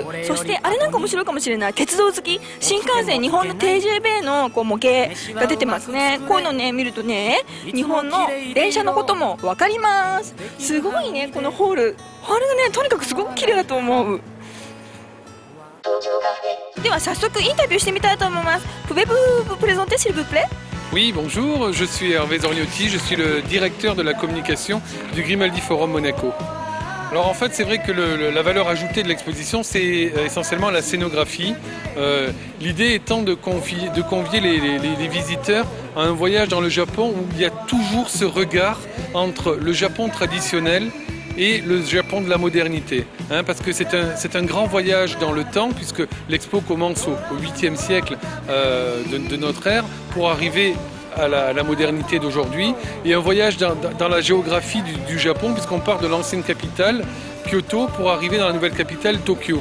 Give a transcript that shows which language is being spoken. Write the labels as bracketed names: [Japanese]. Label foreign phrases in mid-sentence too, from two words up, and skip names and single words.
[Japanese] そしてあれなんか面白いかもしれない、鉄道好き新幹線、日本の TJB のこう模型が出てますね。こういうのね見るとね、日本の電車のことも分かります。すごいね、このホールがねとにかくすごく綺麗だと思う。では早速インタビューしてみたいと思います。 [French] Pouvez-vous vous présenter s'il vous plaît? Oui, bonjour, je suis Hervé Zorniotti, je suis le directeur de la communication du Grimaldi Forum Monaco. Alors en fait, c'est vrai que la valeur ajoutée de l'exposition, c'est essentiellement la scénographie. L'idée étant de convier les visiteurs à un voyage dans le Japon où il y a toujours ce regard entre le Japon traditionnel et le Japon de la modernité, parce que c'est un grand voyage dans le temps, puisque l'expo commence au 8e siècle de notre ère pour arriver à la modernité d'aujourd'hui, et un voyage dans la géographie du Japon, puisqu'on part de l'ancienne capitale, Kyoto, pour arriver dans la nouvelle capitale, Tokyo.